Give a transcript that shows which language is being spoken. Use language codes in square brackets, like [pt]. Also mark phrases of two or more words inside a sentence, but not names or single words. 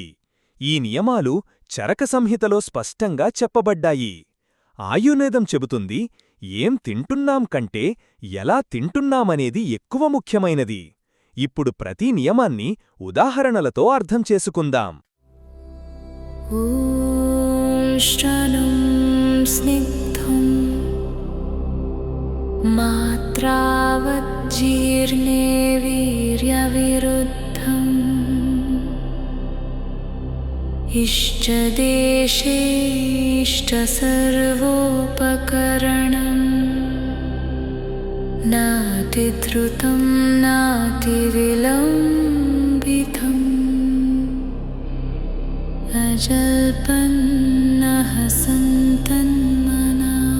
[te] ఈ నియమాలు చరక సంహితలో స్పష్టంగా చెప్పబడ్డాయి. ఆయుర్వేదం చెబుతుంది, ఏం తింటున్నాం కంటే ఎలా తింటున్నామనేది ఎక్కువ ముఖ్యమైనది. ఇప్పుడు ప్రతి నియమాన్ని ఉదాహరణలతో అర్థం చేసుకుందాం. [sa] मात्रावज्जीर्णे वीर्यविरुद्धम् इष्टदेशे इष्टसर्वोपकरणम् नातिद्रुतं नातिविलम्बितम् अजल्पन्नः सन्तन्मना